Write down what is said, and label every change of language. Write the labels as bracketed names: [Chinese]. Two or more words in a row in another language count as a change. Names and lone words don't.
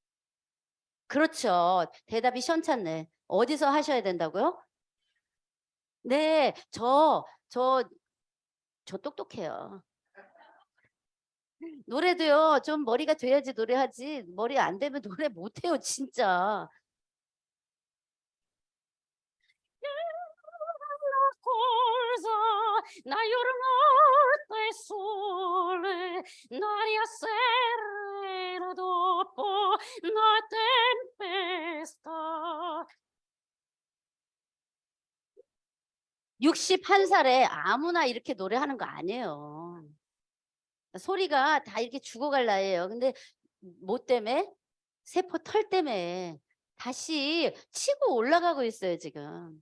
[Korean] 그렇죠. 대답이 시원찮네. 어디서 하셔야 된다고요? 네, 저 똑똑해요. 노래도요, 좀 머리가 돼야지 노래하지. 머리 안 되면 노래 못해요, 진짜. [Neapolitan] Na giornata è sole, l'aria serena dopo la tempesta. [Korean] 61살에 아무나 이렇게 노래하는 거 아니에요. 소리가 다 이렇게 죽어갈 나이에요. 근데 뭐 때문에? 세포 털 때문에 다시 치고 올라가고 있어요, 지금.